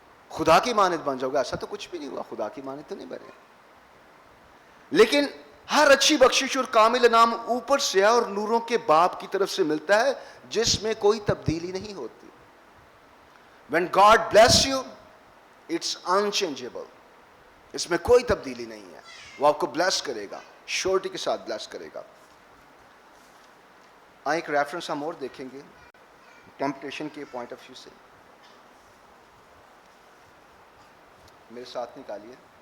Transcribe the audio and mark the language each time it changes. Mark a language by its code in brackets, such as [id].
[ur] خدا کی مانند بن جاؤ گے. ایسا تو کچھ بھی نہیں ہوا, خدا کی مانند تو نہیں بنے. لیکن ہر اچھی بخشش اور کامل انعام اوپر سے ہے اور نوروں کے باپ کی طرف سے ملتا ہے, جس میں کوئی تبدیلی نہیں ہوتی. [en] When God bless you, it's unchangeable. [ur] اس میں کوئی تبدیلی نہیں ہے. وہ آپ کو بلیس کرے گا, شورٹی کے ساتھ بلیس کرے گا. ایک ریفرنس ہم اور دیکھیں گے ٹیمپٹیشن کے پوائنٹ آف ویو سے. میرے ساتھ نکالیے.